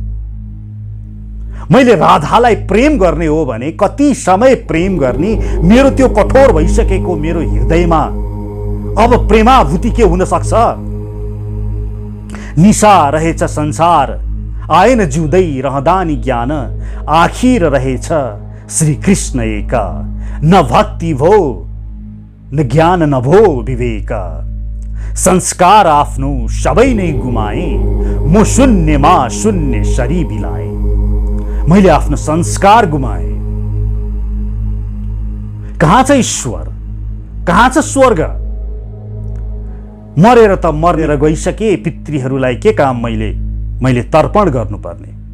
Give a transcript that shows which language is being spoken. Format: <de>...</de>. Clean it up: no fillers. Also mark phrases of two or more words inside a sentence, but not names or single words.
<ne>मैले राधालाई प्रेम गर्ने हो भने कति समय प्रेम गर्ने? मेरो त्यो कठोर भइसकेको मेरो हृदयमा अब प्रेमाभूति के हुन सक्छ? निशा रहेछ संसार, आएन जिउँदै रहदानी ज्ञान, आखिर रहेछ श्री कृष्ण एक, न भक्ति भो न ज्ञान न भो विवेक। संस्कार आफ्नो सबै नै गुमाए, म शून्यमा शून्य शरीर बिलाए। मैले आफ्नो संस्कार गुमाए। कहाँ छ ईश्वर? कहाँ छ स्वर्ग? मरेर त मरेर गइसके, पितृहरूलाई के काम मैले तर्पण गर्नुपर्ने?</ne>